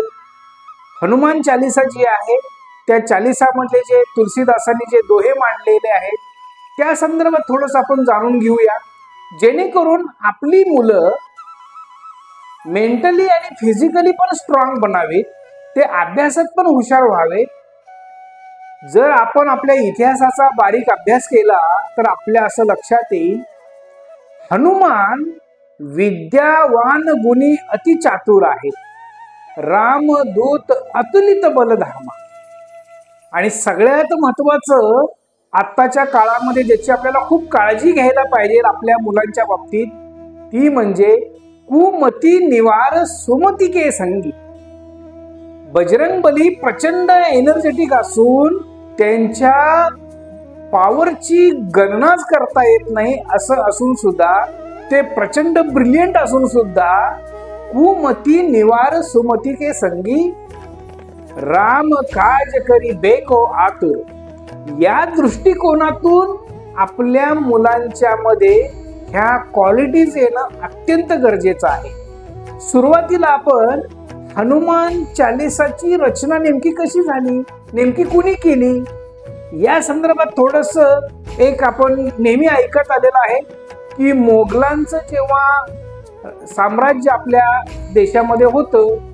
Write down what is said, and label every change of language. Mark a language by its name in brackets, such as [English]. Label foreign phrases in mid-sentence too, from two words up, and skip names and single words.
[Marathi] हनुमान चालीसा जी आहे त्या चालीसामधले जे तुलसीदासांनी जे दोहे मांडलेले आहेत त्या संदर्भात थोडंसं आपण जाणून घेऊया, जेणेकरून आपली मुलं मेंटली आणि फिजिकली पण स्ट्रॉंग बनावे, ते अभ्यासात पण हुशार व्हावे. जर आपण आपल्या इतिहासाचा बारीक अभ्यास केला तर आपल्या असं लक्षात येईल, [Awadhi] हनुमान विद्यावान गुणी अति चातुर आहेत, रामदूत अतुलित बलधामा. [Marathi] आणि सगळ्यात महत्वाचं आत्ताच्या काळामध्ये ज्याची आपल्याला खूप काळजी घ्यायला पाहिजे आपल्या मुलांच्या बाबतीत, ती म्हणजे [Awadhi] कुमती निवार सुमती संगी. [Marathi] बजरंगबली प्रचंड एनर्जेटिक असून त्यांच्या पॉवरची गणनाच करता येत नाही असं असून सुद्धा, ते प्रचंड ब्रिलियंट असून सुद्धा [Awadhi] कुमती निवार सुमती के संगी, राम काज करी बेको आतुर. [Marathi] या दृष्टिकोनातून आपल्या मुलांच्या मध्ये ह्या क्वालिटीज येणं अत्यंत गरजेचं आहे. सुरुवातीला आपण हनुमान चालीसाची रचना नेमकी कशी झाली, नेमकी कुणी केली, या संदर्भात थोडंसं एक आपण नेहमी ऐकत आलेलं आहे की मोगलांचं जेव्हा साम्राज्य आपल्या देशामध्ये होतं,